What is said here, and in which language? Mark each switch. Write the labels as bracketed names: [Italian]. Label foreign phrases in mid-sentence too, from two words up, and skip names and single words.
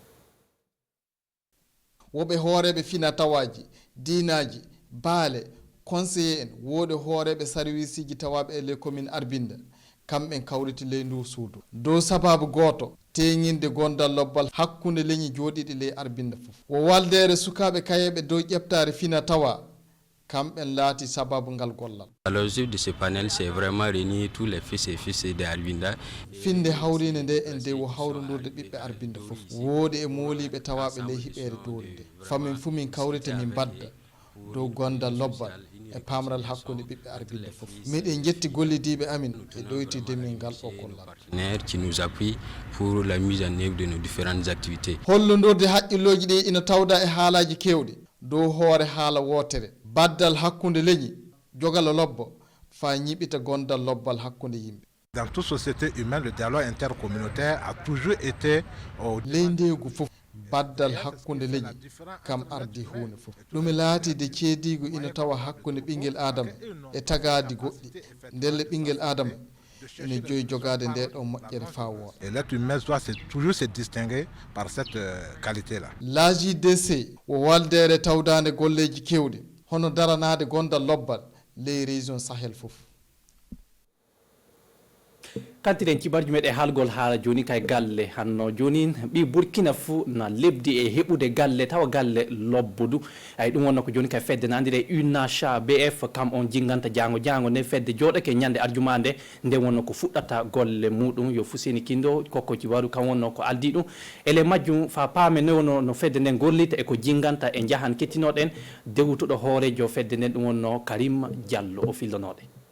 [Fula] woɓe hooreɓe fina tawaji dinaji baale conseiller en woɗe hooreɓe service ji tawaɓe e [French] les commune [Fula] arbinda kamɓen kawriti ley ndu suudu dow sababu goto teñinde gondal lobbal hakkunde leñi jooɗiɗi ley arbinda fof wo waldere sukaɓe kayeɓe dow ƴeftare fina tawa kamɓen laati sababu ngal gollal. [French] L'objectif de ce panel, c'est vraiment réunir tous les fils et filles de Arbinda. [Fula] Finde hawrinde nde en nde wo hawrondurde ɓiɓɓe Arbinda fof woodi e mooliɓe tawaɓe ley hiɓere doori nde famin fu min kawrita min badda dow gondal lobbal e pamral hakkunde ɓiɓɓe Arbinda fof miɗen jetti gollidiɓe amin e ɗoytide min ngal ɗo gollal [French] qui nous appuie pour la mise en œuvre de nos différentes activités. [Fula] hollodorde haqqilloji ɗi ina tawda e haalaji kewɗi dow hoore haala wotere baddal hakkunde leñi jogala lobbo fa ñiɓita gondal lobbal hakkunde yimɓe. [French] Dans toute société humaine, le dialogue intercommunautaire a toujours été [Fula] ley ndeygu fof baddal hakkunde leñi kam ardi hunde fof ɗum laatide ceedigu ina tawa hakkunde ɓinguel adama e tagadi goɗɗi ndelle ɓinguel adama ene joyi jogade nde ɗo moƴƴere fa wooɗa. [French] Et l'être humain doit toujours se distinguer par cette qualité là. [Fula] l'AJDC wo waldere tawdande golleji kewɗi hono daranade gondal lobbal ley région Sahel fof kantiren cibarji meɗe haalgol haala joni kay galle hanno joni ɓi burkina fou na lebdi e heɓude galle tawa galle lobbudu ay ɗum wonno ko joni kay fedde ne andire UNACHA BF kam on jinganta jango ne fedde jooɗake ñande arjuma nde nde wonno ko fuɗɗata golle muɗum yo Fuseni Kindo kokko cibaru kam wonno ko aldi ɗum ele majjum fa paame ne wonno no fedde nden gollita e ko jinganta e jahan kettinoɗen dewtuɗo hoorejo fedde nden ɗum wonno Karim Diallo o fillonoɗe.